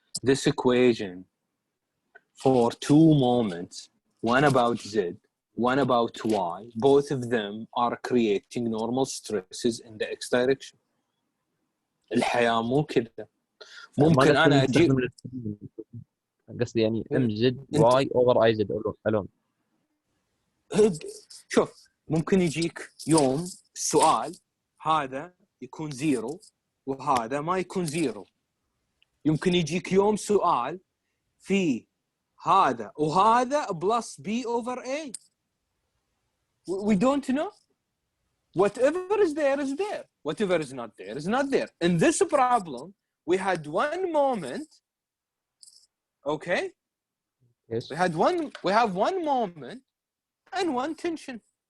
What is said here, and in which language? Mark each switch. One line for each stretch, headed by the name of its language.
English: This equation for two moments, one about Z, one about Y, both of them are creating normal stresses in the X direction.
Arabic: الحياة مو كذا. ممكن أنا أجي قصدي يعني
English: MZ Y over IZ alone.
Arabic: شوف ممكن يجيك يوم السؤال هذا يكون زيرو وهذا ما يكون زيرو. يمكن يجيك يوم سؤال في هذا وهذا بلس B over A.
English: We don't know. Whatever is there is there. Whatever is not there is not there. In this problem, we had one moment. Okay. Yes. We have one moment and one tension.